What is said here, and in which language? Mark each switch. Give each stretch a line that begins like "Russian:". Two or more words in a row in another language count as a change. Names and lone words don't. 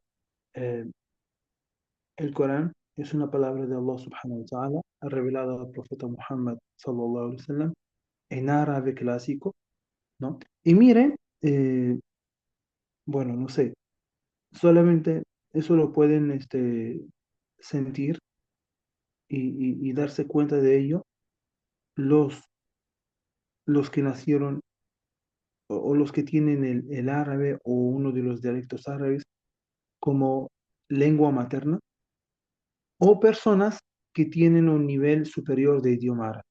Spanish: eh, el Corán es una palabra de Allah
Arabic: سبحانه وتعالى,
Spanish: revelada al profeta Muhammad
Arabic: صلى الله عليه وسلم
Spanish: en árabe clásico, ¿no? Y miren, bueno, no sé, solamente eso lo pueden sentir y darse cuenta de ello los, los que nacieron o los que tienen el árabe o uno de los dialectos árabes como lengua materna o personas que tienen un nivel superior de idioma árabe.